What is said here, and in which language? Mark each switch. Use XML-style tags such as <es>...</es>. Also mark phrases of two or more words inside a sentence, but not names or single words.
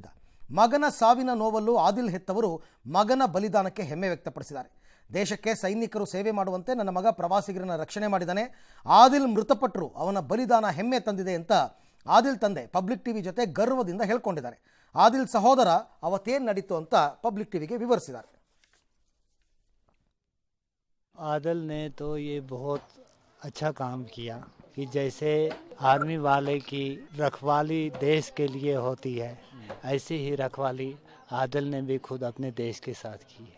<kn>ಮಗನ ಸಾವಿನ ನೋವಲ್ಲೂ ಆದಿಲ್ ಹೆತ್ತವರು ಮಗನ ಬಲಿದಾನಕ್ಕೆ ಹೆಮ್ಮೆ ವ್ಯಕ್ತಪಡಿಸಿದ್ದಾರೆ. ದೇಶಕ್ಕೆ ಸೈನಿಕರು ಸೇವೆ ಮಾಡುವಂತೆ ನನ್ನ ಮಗ ಪ್ರವಾಸಿಗರನ್ನ ರಕ್ಷಣೆ ಮಾಡಿದ್ದಾನೆ. ಆದಿಲ್ ಮೃತಪಟ್ಟರು, ಅವನ ಬಲಿದಾನ ಹೆಮ್ಮೆ ತಂದಿದೆ ಅಂತ ಆದಿಲ್ ತಂದೆ ಪಬ್ಲಿಕ್ ಟಿವಿ ಜೊತೆ ಗರ್ವದಿಂದ ಹೇಳ್ಕೊಂಡಿದ್ದಾರೆ. ಆದಿಲ್ ಸಹೋದರ ಅವತ್ತೇನು ನಡೀತು ಅಂತ ಪಬ್ಲಿಕ್ ಟಿವಿಗೆ ವಿವರಿಸಿದ್ದಾರೆ.</kn> <hi>आदिल ने तो ये बहुत अच्छा काम किया कि जैसे आर्मी वाले की रखवाली देश के लिए होती है, ऐसी ही रखवाली आदिल ने भी खुद अपने देश के साथ की है।</hi>